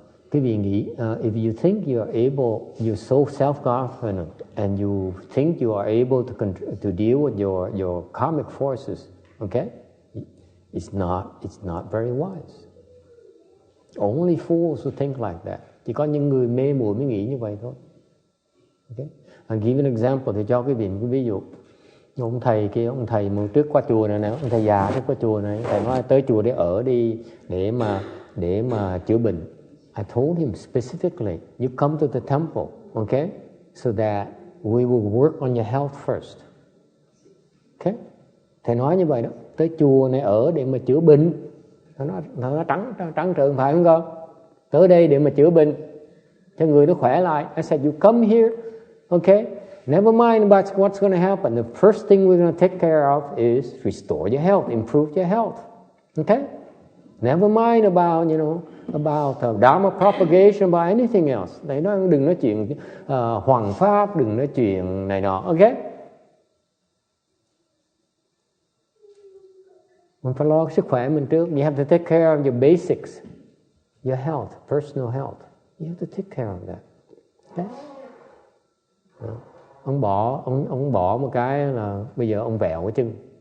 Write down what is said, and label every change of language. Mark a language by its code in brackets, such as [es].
[vi] Cái vị nghĩ [en] if you think you are able, you're so self-confident and you think you are able to deal with your karmic forces, okay? It's not very wise. Only fools who think like that. [vi] Chỉ có những người mê muội mới nghĩ như vậy thôi. Okay? [en] I'll give an example [vi] để cho cái ví dụ. Ông thầy mà trước qua chùa này nè, ông thầy già trước qua chùa này, thầy nói tới chùa để ở đi để mà chữa bệnh. [en] I told him specifically, you come to the temple, okay, so that we will work on your health first. Okay? [vi] Thầy nói như vậy đó, tới chùa này ở để mà chữa bệnh. Nó trắng trợn phải không con? Tới đây để mà chữa bệnh cho người nó khỏe lại. [en] I said you come here, okay? Never mind about what's going to happen. The first thing we're going to take care of is restore your health, improve your health. Okay? Never mind about, about Dharma propagation, about anything else. [vi] Đấy, đừng nói chuyện hoằng pháp, đừng nói chuyện này nọ. Okay? Mình phải lo sức khỏe mình trước. [en] You have to take care of your basics, your health, personal health. You have to take care of that. Okay? [vi] Ông bỏ một cái là bây giờ ông vẹo cái chân.